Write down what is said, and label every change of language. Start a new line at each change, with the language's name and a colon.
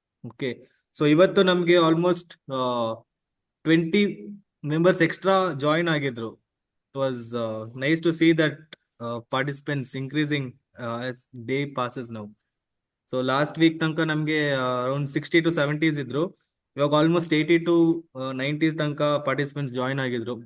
Kannada: Okay, so ಇವತ್ತು ನಮ್ಗೆ almost 20 members extra join ಆಗಿದ್ರು.
English: It was nice to see that participants increasing as day passes now. So last week
Kannada: ತನಕ ನಮ್ಗೆ around 60 to 70s ಇದ್ರು. ಇವಾಗ almost 80 to 90s ತನಕ participants join ಆಗಿದ್ರು.